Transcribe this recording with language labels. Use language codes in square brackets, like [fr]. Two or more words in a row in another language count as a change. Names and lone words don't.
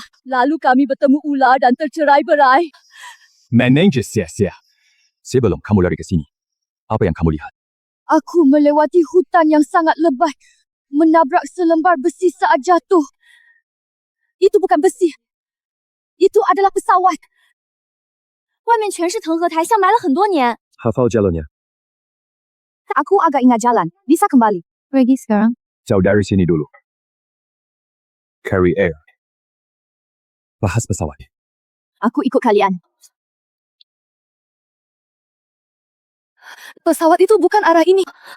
[id] Lalu kami bertemu ular dan tercerai-berai. Manajer sia-sia. Sebelum kamu lari ke sini, apa yang kamu lihat? Aku melewati hutan yang sangat lebat. Menabrak selembar besi saat jatuh. Itu bukan besi. Itu adalah pesawat. [zh] 外面全是藤和台，像埋了很多年。 [id] Hafal jalannya. Aku agak ingat jalan. Bisa kembali. Pergi sekarang. Jauh dari sini dulu. Carry air. Bahas pesawat. Aku ikut kalian. Pesawat itu bukan arah ini.